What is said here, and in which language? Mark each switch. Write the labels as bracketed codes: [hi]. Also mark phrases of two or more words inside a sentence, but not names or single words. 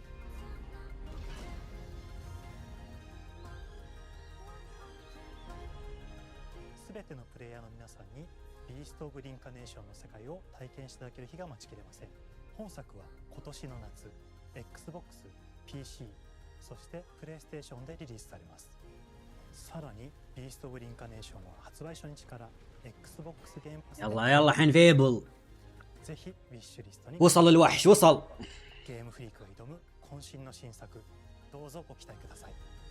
[ja] すべてのプレイヤーの皆さんにビースト・オブ・リンカネーションの世界を体験していただける日が待ちきれません。本作は今年の夏 XBOX、PC、そしてプレイステーションでリリースされます。さらにビースト・オブ・リンカネーションは発売初日から Xbox ゲームパス يلا يلا حين فيبل ぜひウィッシュリストに [ar] وصل الوحش وصل [ja] ゲームフリークが挑む渾身の新作どうぞご期待ください